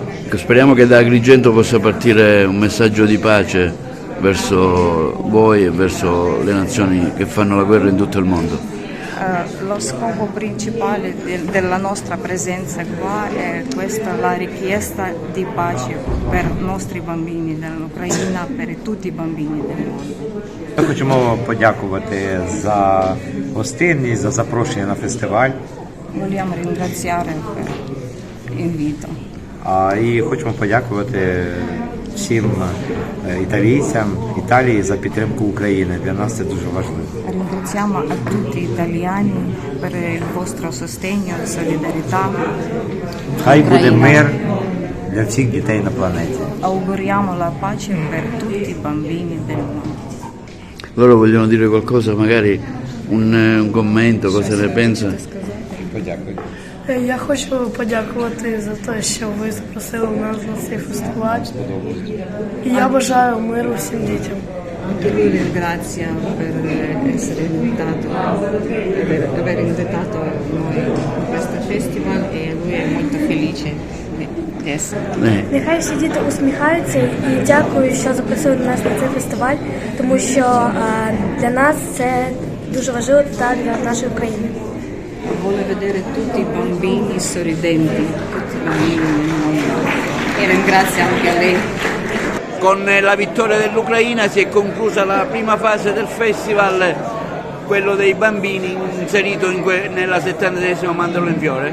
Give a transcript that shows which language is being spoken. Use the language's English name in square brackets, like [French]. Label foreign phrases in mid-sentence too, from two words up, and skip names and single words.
[Italian] Speriamo che da Agrigento possa partire un messaggio di pace verso voi e verso le nazioni che fanno la guerra in tutto il mondo. Lo scopo principale della nostra presenza qua è questa, la richiesta di pace per i nostri bambini dell'Ucraina, per tutti i bambini del mondo. [Ukrainian] Ми хочемо подякувати за гостинність, за запрошення на фестиваль. [Italian] Vogliamo ringraziare per l'invito. [Ukrainian] І хочемо подякувати всім італійцям, Італії за підтримку України. Для нас це дуже важливо. [Italian] Ringraziamo a tutti gli italiani per il vostro sostegno e solidarietà. [Ukrainian] Хай буде мир для всіх дітей на планеті. [Italian] Auguriamo la pace per tutti i bambini del mondo. Loro vogliono dire qualcosa, magari un commento, cosa ne pensa? [Ukrainian] Подякую. Я хочу подякувати за те, що ви запросили нас на цей фестиваль. І я бажаю миру всім дітям. [Italian] Anche lui ringrazia per essere invitato, per aver invitato noi a questo festival e lui è molto felice di essere. [Ukrainian] Нехай всі діти усміхаються і дякую, що запросили нас на цей фестиваль, тому що для нас це дуже важливо та для нашої країни. [Italian] Vuole vedere tutti i bambini sorridenti, tutti i bambini nel mondo e ringrazia anche lei. Con la vittoria dell'Ucraina si è conclusa la prima fase del festival, quello dei bambini inserito nella 73esima Mandorlo in Fiore.